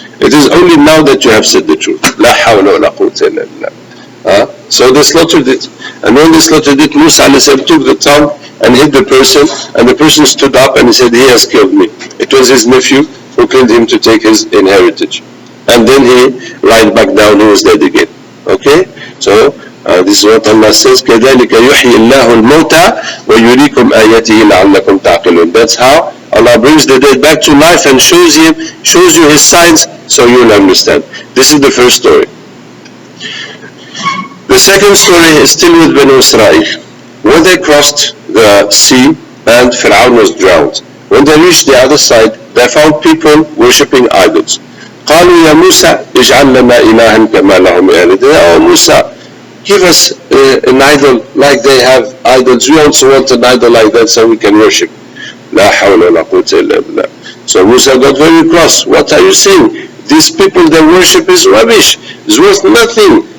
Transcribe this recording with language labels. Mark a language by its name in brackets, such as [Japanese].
[English] It is only now that you have said the truth. [Arabic] La hawla wa la quwwata illa billah. [English] So they slaughtered it. And when they slaughtered it, Musa took the tongue and hit the person, and the person stood up and he said, he has killed me. It was his nephew who killed him to take his inheritance. And then he lied back down, he was dead again. Okay? So this is what Allah says, [Arabic] كَذَلِكَ يُحْيِي اللَّهُ الْمَوْتَى وَيُرِيكُمْ آيَاتِهِ لَعَلَّكُمْ تَعْقِلُونَ. [English] That's how Allah brings the dead back to life and shows you His signs, so you'll understand. This is the first story. The second story is still with Banu Israel. When they crossed the sea and Fir'aun was drowned, when they reached the other side, they found people worshipping idols. [Arabic] قالوا يا موسى اجعل لنا إلها كما لهم آلهة. [English] Oh Musa, give us an idol like they have idols. We also want an idol like that so we can worship. [Arabic] لا حول ولا قوة إلا بالله. [English] So Musa got very cross. What are you saying? These people they worship is rubbish. It's worth nothing.